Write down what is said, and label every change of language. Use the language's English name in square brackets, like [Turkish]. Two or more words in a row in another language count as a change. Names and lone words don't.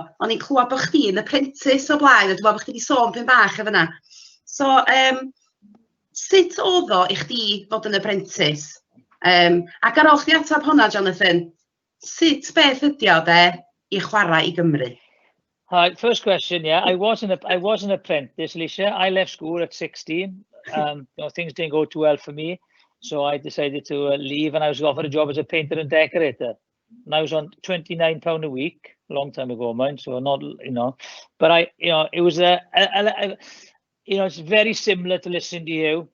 [Welsh] O'n i'n clywed bod chdi'n apprentice o blaen, a dwi'n meddwl bod chdi wedi sôn pyn bach efo yna. So, sut oedd o i chdi fod yn apprentice? Ac ar ôl chdi atab hwnna, Jonathan, sut beth ydi o i chwarae i Gymru? [English] Hi, first question, I was an apprentice, Ellicia. I left school at 16. Things didn't go too well for me, so I decided to leave, and I was offered a job as a painter and decorator. And I was on £29 a week, a long time ago, mind. So not, but it was it's very similar to listening to you.